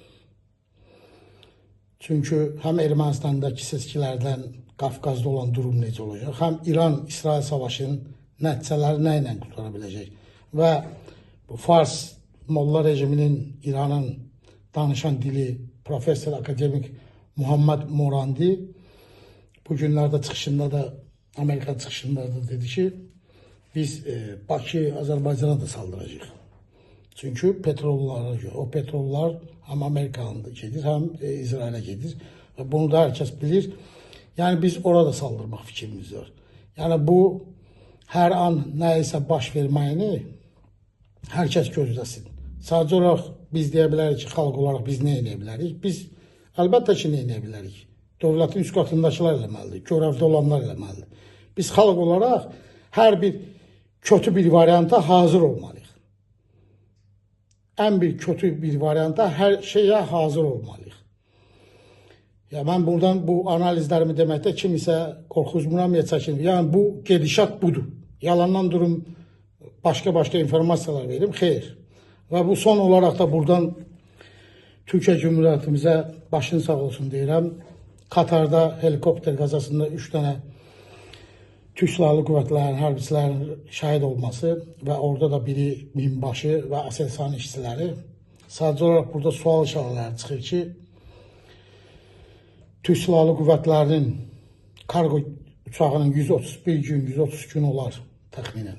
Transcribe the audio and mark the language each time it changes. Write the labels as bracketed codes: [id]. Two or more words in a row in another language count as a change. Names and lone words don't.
[az] Çünki həm Ermənistandakı seçkilərdən Qafqazda olan durum necə olacaq, həm İran-İsrail savaşının nəticələri nə ilə qurtara biləcək və bu Fars Molla rejiminin İranın danışan dili professor akademik Muhammed Morandi bu günlərdə çıxışında da Amerika çıxışında da dedi ki biz Bakı Azərbaycana da saldıracağıq. Çünkü petrollara göre, o petrollar hem Amerika'da gedir, hem İsrail'e gedir. [tr] Ve bunu da herkes bilir. [az] Yani biz orada saldırmak fikrimiz var. Yani bu her an neyse baş verməyini herkes gözləsin. Sadece olarak biz deyə bilərik ki, xalq olarak biz ne edə bilərik? Biz əlbəttə ki, ne edə bilərik? Dövlətin üst qatındakılar eləməlidir, görevdə olanlar eləməlidir. Biz xalq olarak her bir kötü bir varianta hazır olmalıyıq. En bir kötü bir varianta her şeye hazır olmalıyıq. Ya ben buradan bu analizlerimi deməkdə kimisə qorxuzmuram ya çəkinmir. Yani bu gedişat budur. Yalandan durum başka informasiyalar verim. Xeyr. Ve bu son olarak da buradan Türkiye Cumhuriyetimizə başın sağ olsun deyirəm. Katar'da helikopter kazasında 3 tane Türk Silahlı Qüvvətlərinin hərbiçilərinin şahid olması və orada da biri minbaşı və Aselsan işçiləri. Sadəcə olaraq burada sual işarələri çıxır ki, Türk Silahlı Qüvvətlərinin kargo uçağının 131 gün, 130 gün olar təxminən.